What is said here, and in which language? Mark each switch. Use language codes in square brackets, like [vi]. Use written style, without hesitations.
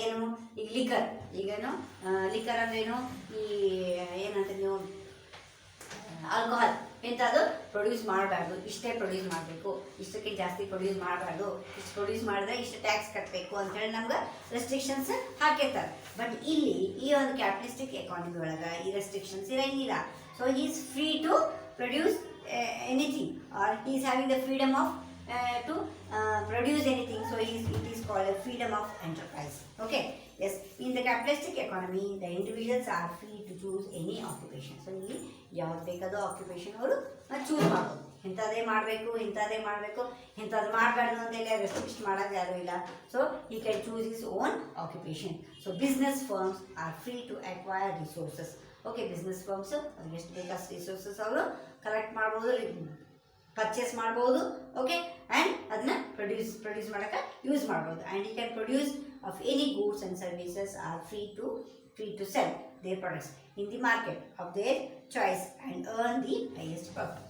[kn] ಏನು ಈಗ ಈಗೇನು ಲಿಕ್ಕರ್ ಅಂದ್ರೇನು, ಈ ಏನಂತ ನೀವು ಆಲ್ಕೋಹಾಲ್ ಇಂಥದ್ದು ಪ್ರೊಡ್ಯೂಸ್ ಮಾಡಬಾರ್ದು, ಇಷ್ಟೇ ಪ್ರೊಡ್ಯೂಸ್ ಮಾಡಬೇಕು, ಇಷ್ಟಕ್ಕೆ ಜಾಸ್ತಿ ಪ್ರೊಡ್ಯೂಸ್ ಮಾಡಬಾರ್ದು, ಇಷ್ಟು ಪ್ರೊಡ್ಯೂಸ್ ಮಾಡಿದ್ರೆ ಇಷ್ಟು ಟ್ಯಾಕ್ಸ್ ಕಟ್ಟಬೇಕು ಅಂತೇಳಿ ನಮ್ಗೆ ರೆಸ್ಟ್ರಿಕ್ಷನ್ಸ್ ಹಾಕಿರ್ತಾರೆ. ಬಟ್ ಇಲ್ಲಿ ಈ ಒಂದು ಕ್ಯಾಪಿಟಲಿಸ್ಟಿಕ್ ಎಕಾನಮಿ ಒಳಗೆ ಈ ರೆಸ್ಟ್ರಿಕ್ಷನ್ಸ್ ಇರೋಂಗಿಲ್ಲ. [en] So he is free to produce anything, or he is having the freedom of to produce anything. So it is called a freedom of enterprise. Okay, yes, in the capitalistic economy the individuals are free to choose any occupation. [kn] So ಇಲ್ಲಿ ಯಾವ್ದು ಬೇಕಾದೋ occupation ಅವರು choose ಮಾಡ್ಬೋದು. ಇಂಥದ್ದೇ ಮಾಡಬೇಕು, ಇಂಥದ್ದು ಮಾಡಬಾರ್ದು ಅಂತೆಲ್ಲ restrict ಮಾಡೋದು ಯಾರೂ ಇಲ್ಲ. [en] So he can choose his own occupation. So business firms are free to acquire resources. Okay, business firms [kn] ಅವ್ರಿಗೆ ಎಷ್ಟು ಬೇಕಷ್ಟು ರಿಸೋರ್ಸಸ್ ಅವರು ಕಲೆಕ್ಟ್ ಮಾಡ್ಬೋದು, ಪರ್ಚೇಸ್ ಮಾಡ್ಬೋದು. ಓಕೆ, ಆ್ಯಂಡ್ ಅದನ್ನ ಪ್ರೊಡ್ಯೂಸ್ ಮಾಡೋಕ್ಕೆ ಯೂಸ್ ಮಾಡ್ಬೋದು. [en] And you can produce of any goods and services are free to sell their products in the market of their choice and earn the highest profit.